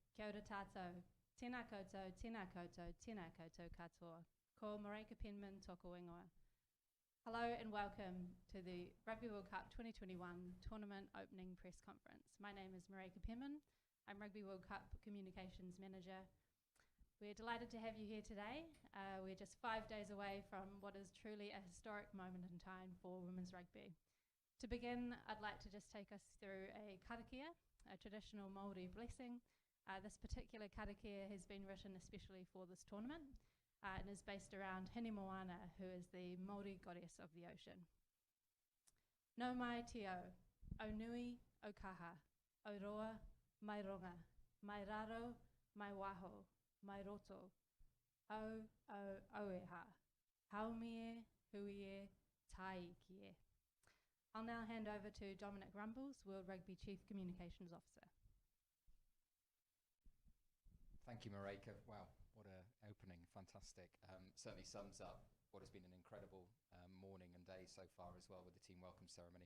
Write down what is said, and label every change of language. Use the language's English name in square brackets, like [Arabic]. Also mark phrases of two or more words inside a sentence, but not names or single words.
[Māori] Kia ora tātou, tēnā koutou, tēnā koutou, tēnā koutou katoa. Ko Mareika Penman toko ingoa. [English] Hello and welcome to the Rugby World Cup 2021 Tournament Opening Press Conference. My name is Mareika Penman. I'm Rugby World Cup Communications Manager. We're delighted to have you here today. We're just 5 days away from what is truly a historic moment in time for women's rugby. To begin, I'd like to just take us through a karakia, a traditional Maori blessing. This particular karakia has been written especially for this tournament and is based around Hine Moana, who is the Maori goddess of the ocean. [Māori] No mai te au, o nui, o kaha, o roa, mai ronga, mai raro, mai waho, mai roto, o oeha, haumie, huie, tai kie. [English] I'll now hand over to Dominic Rumbles, World Rugby Chief Communications Officer. Thank you, Mareika. Wow, what an opening, fantastic. Certainly sums up what has been an incredible morning and day so far as well with the team welcome ceremony.